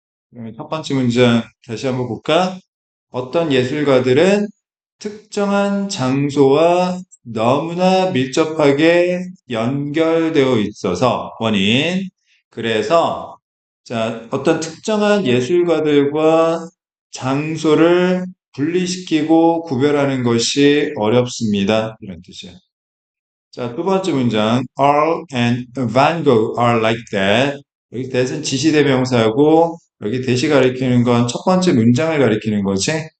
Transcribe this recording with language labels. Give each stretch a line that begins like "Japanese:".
Korean: 그러면 첫 번째 문장 다시 한번 볼까? 어떤 예술가들은 특정한 장소와 너무나 밀접하게 연결되어 있어서 원인. 그래서 자, 어떤 특정한 예술가들과 장소를 분리시키고 구별하는 것이 어렵습니다. 이런 뜻이에요. 자, 두 번째 문장.
English: Earl and Van Gogh are like that.
Korean: 여기 that은 지시대명사고 여기 대시 가리키는 건 첫 번째 문장을 가리키는 거지.